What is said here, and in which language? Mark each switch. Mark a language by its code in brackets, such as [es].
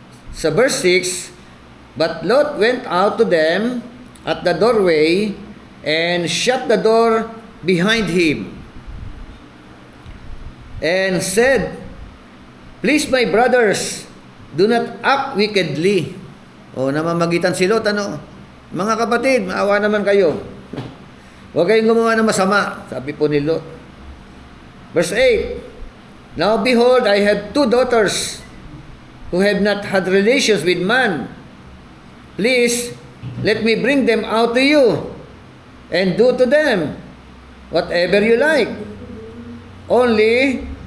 [en] Sa verse 6, but Lot went out to them at the doorway and shut the door behind him and said, please my brothers, do not act wickedly. [tl] Namamagitan si Lot, mga kapatid, maawa naman kayo. Huwag kayong gumawa ng masama, sabi po ni Lot. [en] Verse 8, now behold, I have 2 daughters who have not had relations with man. Please, let me bring them out to you and do to them whatever you like. Only